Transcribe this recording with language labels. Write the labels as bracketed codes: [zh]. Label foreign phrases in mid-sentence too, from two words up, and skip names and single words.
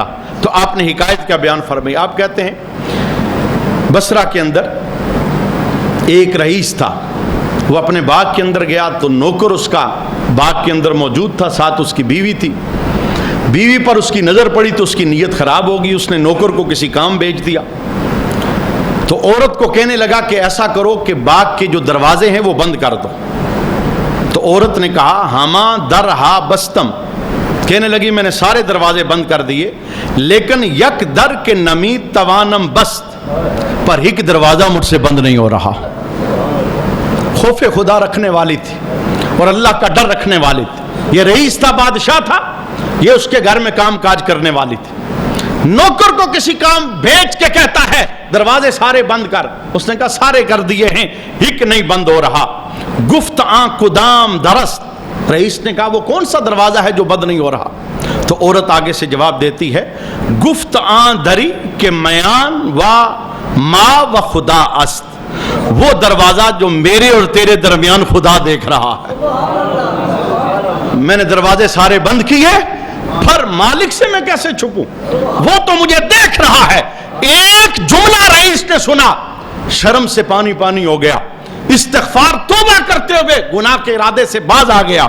[ur] تو آپ نے حکایت کا بیان فرمائی. آپ کہتے ہیں بصرہ کے اندر ایک رئیس تھا، وہ اپنے باغ کے اندر گیا تو نوکر اس کا باغ کے اندر موجود تھا، ساتھ اس کی بیوی تھی. بیوی پر اس کی نظر پڑی تو اس کی نیت خراب ہوگی، اس نے نوکر کو کسی کام بھیج دیا. تو عورت کو کہنے لگا کہ ایسا کرو کہ باغ کے جو دروازے ہیں وہ بند کر دو. تو عورت نے کہا [fa] ہاما در ہا بستم، [ur] کہنے لگی میں نے سارے دروازے بند کر دیے، لیکن [fa] یک در کے نمی توانم بست، [ur] پر ایک دروازہ مجھ سے بند نہیں ہو رہا. خوف خدا رکھنے والی تھی اور اللہ کا ڈر رکھنے والی تھی. یہ رئیس تھا، بادشاہ تھا، یہ اس کے گھر میں کام کاج کرنے والی تھی. نوکر کو کسی کام بھیج کے کہتا ہے دروازے سارے بند کر، اس نے کہا سارے کر دیے ہیں، ایک نہیں بند ہو رہا. [fa] گفت آن کدام درست، [ur] رئیس نے کہا وہ کون سا دروازہ ہے جو بند نہیں ہو رہا؟ تو عورت آگے سے جواب دیتی ہے [fa] گفت آن دری کہ میان و ما و خدا است، [ur] وہ دروازہ جو میرے اور تیرے درمیان خدا دیکھ رہا ہے. میں نے دروازے سارے بند کیے، پھر مالک سے میں کیسے چھپوں؟ وہ تو مجھے دیکھ رہا ہے. ایک جملہ رئیس نے سنا، شرم سے پانی پانی ہو گیا، استغفار توبہ کرتے ہوئے گناہ کے ارادے سے باز آ گیا.